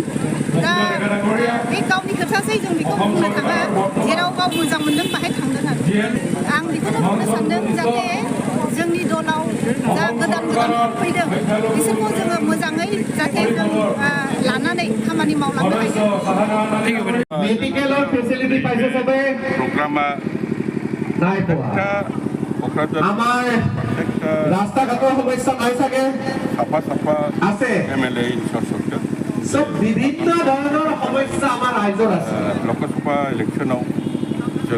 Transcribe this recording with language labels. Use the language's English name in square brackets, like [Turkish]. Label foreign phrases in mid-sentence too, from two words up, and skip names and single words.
[Bodo] दा बे गावनि खोथासै, जों बेखौ बुंनो थाङा। जेराव गाव मोजां मोनदों बाहाय थांदों आरो आं बेखौनो बुंनो सानदों जाहाथे जोंनि दलाव जा गोदान फैदों बिसोरखौ जोङो मोजाङै जाहाथे जों लानानै खामानि मावलांनो हायो। [Assamese] मेडिकेলৰ ফেচিলিটি পাইছে সবে প্ৰগ্ৰামা নাই পোৱা। আমাৰ ৰাস্তা ঘাটৰ সমস্যা নাই চাগে, চাফা আছে MLA ইনফ্ৰাষ্ট্ৰাকচাৰ সব বিভিন্ন ধৰণৰ সমস্যা আমাৰ ৰাজ্যৰ আছে। [Bodo] लोकसभा इलेकसननाव जों